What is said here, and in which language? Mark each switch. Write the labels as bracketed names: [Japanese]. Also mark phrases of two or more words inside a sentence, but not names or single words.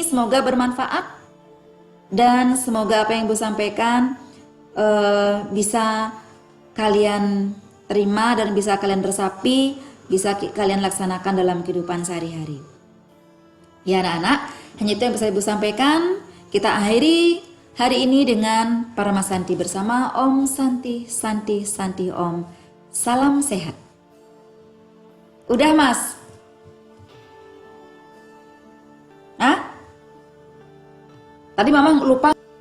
[Indonesian] Semoga bermanfaat dan semoga apa yang Ibu sampaikan bisa kalian terima dan bisa kalian resapi, bisa kalian laksanakan dalam kehidupan sehari-hari. Ya anak-anak, hanya itu yang bisa Ibu sampaikan. Kita akhiri hari ini dengan Parama Santi bersama [Sanskrit] ॐ शान्तिः शान्तिः शान्तिः ॐ. [Indonesian] Salam sehat. Udah Mas? Hah? Tadi Mama lupa.